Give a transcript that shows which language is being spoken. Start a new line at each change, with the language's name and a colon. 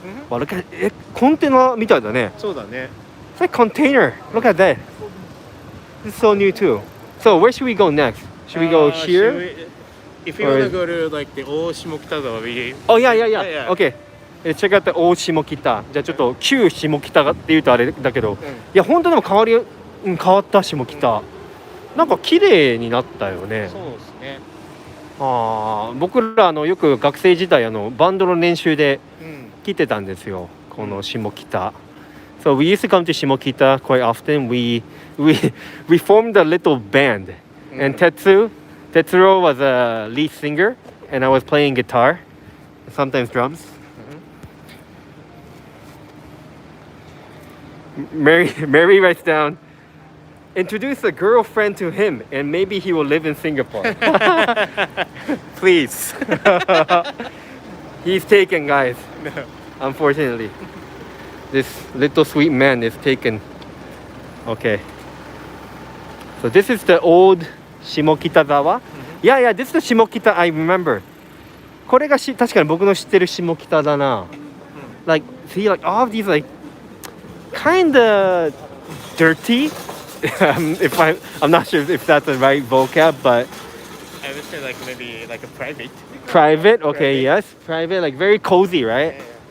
English: Well, look at it.
Japanese: コンテナみたいだね。そうだね。
English: It's like container. Look at that. This is so new too. So where should we go next? Should we go here? If you Or want to is- go to like the old Shimokitazawa, we Oh yeah, yeah, yeah. Yeah, yeah. Okay. Check out the old 下北。
Japanese: じゃあちょっと旧下北って言うとあれだけど、いや本当でも変わった下北。なんか綺麗になったよね。そうですね。僕らよく学生時代バンドの練習でうん。来てたんですよ。この下北。
English: So we used to come to 下北 quite often. We formed a little band, and Tetsuro was a lead singer, and I was playing guitar, sometimes drums. Mary writes down, introduce a girlfriend to him, and maybe he will live in Singapore. Please. He's taken, guys. Unfortunately, this little sweet man is taken. Okay. So this is the old Shimokitazawa. Yeah, this is the Shimokita I remember.
Japanese: これが確かに僕の知ってる下北だな。
English: Like, see, like all of these like kinda dirty. I'm not sure if that's the right vocab, but I would say like maybe like a private. private. Okay, yes, private. Like very cozy, right? Yeah.